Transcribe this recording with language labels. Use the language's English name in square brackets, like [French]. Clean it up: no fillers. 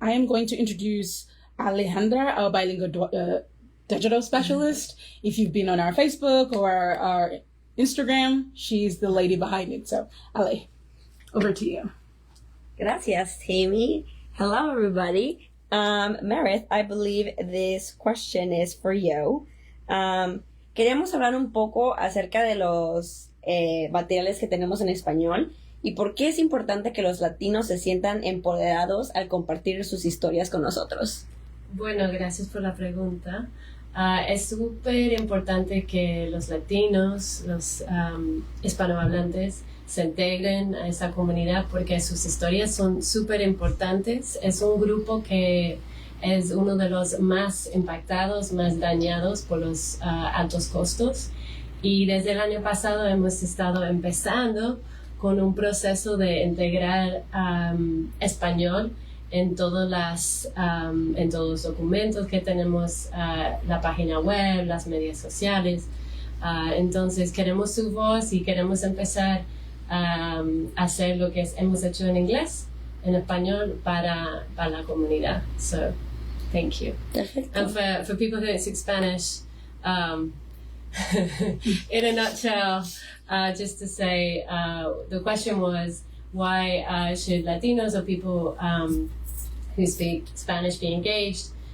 [English] I am going to introduce Alejandra, our bilingual digital specialist. If you've been on our Facebook or our Instagram, she's the lady behind it. So, Ale, over to you. [Spanish] Gracias, [English] Temi. Hello, everybody. Merith, I believe this question is for you. [Spanish] Queríamos hablar un poco acerca de los materiales que tenemos en español y por qué es importante que los latinos se sientan empoderados al compartir sus historias con nosotros. Bueno, gracias por la pregunta. Es súper importante que los latinos, los hispanohablantes, se integren a esa comunidad porque sus historias son súper importantes. Es un grupo que es uno de los más impactados, más dañados por los altos costos. Y desde el año pasado hemos estado empezando con un proceso de integrar español en todos los documentos que tenemos, la página web, las medias sociales. Entonces queremos su voz y queremos empezar a hacer lo que hemos hecho en inglés, en español, para la comunidad. [English] So, thank you. [Spanish] Perfecto. [English] And for people who don't speak Spanish, in a nutshell, just to say, the question was, why should Latinos or people who speak Spanish be engaged?